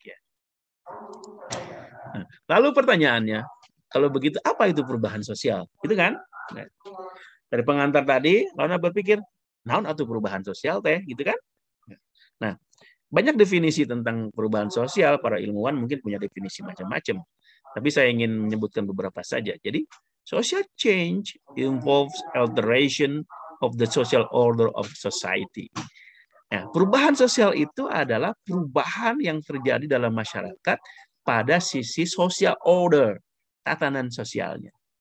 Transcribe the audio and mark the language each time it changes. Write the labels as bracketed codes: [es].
[id] Ya. Nah, lalu pertanyaannya, kalau begitu apa itu perubahan sosial? Itu kan? Nah, dari pengantar tadi, lalu berpikir, naon atau perubahan sosial teh, gitu kan? Nah, banyak definisi tentang perubahan sosial, para ilmuwan mungkin punya definisi macam-macam. Tapi saya ingin menyebutkan beberapa saja. [en] Jadi, social change involves alteration of the social order of society. [id] Nah, perubahan sosial itu adalah perubahan yang terjadi dalam masyarakat pada sisi social order, tatanan sosialnya.